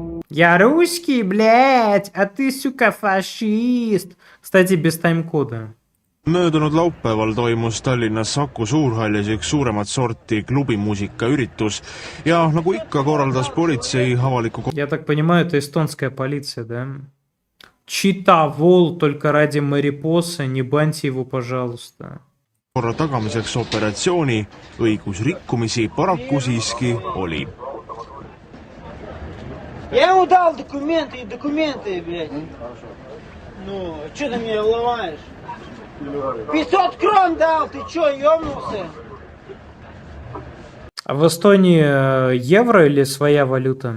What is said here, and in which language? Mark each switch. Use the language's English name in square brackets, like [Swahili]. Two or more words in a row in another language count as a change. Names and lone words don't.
[Russian] Я русский, блядь, а ты, сука, фашист. Кстати, без тайм-кода. [Estonian] Möödunud laupäeval toimus Tallinnas Saku Suurhallis üks suuremat sorti klubimuusikaüritus ja nagu ikka korraldas politsei avaliku [Russian] Я так понимаю, это эстонская полиция, да? Чита Вол только ради Марипоса, не баньте его, пожалуйста. [Estonian] korra tagamiseks operatsiooni. Õigusrikkumisi paraku siiski oli. [Russian] Я ему дал документы, блядь. Ну, что ты меня ломаешь? 500 крон дал, ты чё, ёбнулся? А в Эстонии евро или своя валюта?